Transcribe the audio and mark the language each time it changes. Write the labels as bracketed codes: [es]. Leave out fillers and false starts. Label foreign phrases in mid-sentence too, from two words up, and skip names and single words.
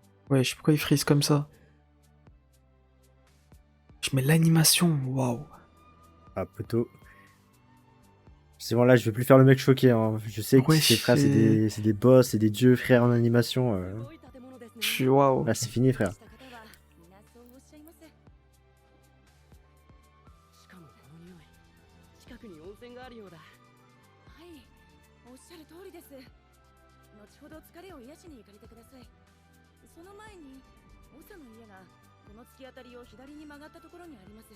[fr] Ouais, je sais pas pourquoi il frise comme ça. Je mets l'animation, waouh. Ah, poteau. C'est bon, là, je vais plus faire le mec choqué. Hein. Je sais que Ouais, ces frères, c'est des boss, c'est des dieux, frères en animation. [ja] すごい建物ですね。 [fr] Je suis waouh. Là, c'est fini, frère. [ja] した方は皆そうおっしゃいます。しかもこの匂い、近くに温泉があるようだ。はい、おっしゃる通りです。後ほど疲れを癒しに行かれてください。その前に、長の家がこの突き当たりを左に曲がったところにあります。